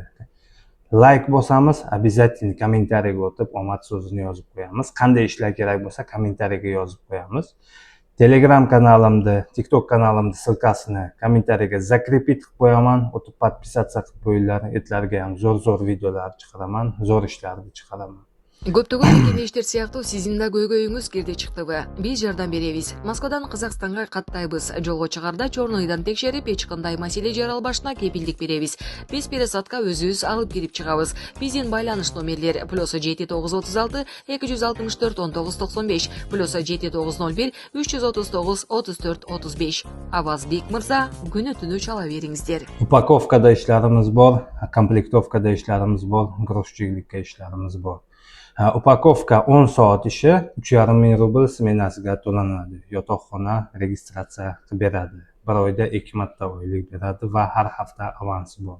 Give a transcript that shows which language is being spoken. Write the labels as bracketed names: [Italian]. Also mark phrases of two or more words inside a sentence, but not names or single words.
[Uzbek] Like bosamiz, обязательно kommentariyaga o'tib omad so'zini yozib qo'yamiz. Qanday ishlar kerak bo'lsa kommentariyaga yozib qo'yamiz. Telegram kanalimda, TikTok kanalimda silkasini kommentariyaga zakрепить qilib qo'yaman. O'tib подписаться qilib qo'yinglar. Etlarga ham zo'r videolar chiqaraman, zo'r ishlarni chiqaraman. [Kyrgyz] Көптөгөн мекемештер сыяктуу сиздин да көйгөйүңүз кирди чыктыбы? Биз жардам беребиз. Москвадан Казакстанга каттайбыз. Жолго чыгарда чорнойдон текшерип, эч кандай маселе жаралбашына кепилдик беребиз. Биз пересадка өзүбүз алып кирип чыгабыз. Биздин байланыш номерлер +7936 264 1995 +7901 339 34 35. Авазбек мырза, күнү түнү чала бериңиздер. [Uzbek] Upakovkada ishlarimiz bor, komplektovkada ishlarimiz bor, грузчикlikka ishlarimiz bor. Upakovka 10 soat ishi 3,5 ming rubl smenasiga to'lanadi. Yotoqxona registratsiya qilib beradi. Bir oyda 2 marta oylik beradi va har hafta avansi bor.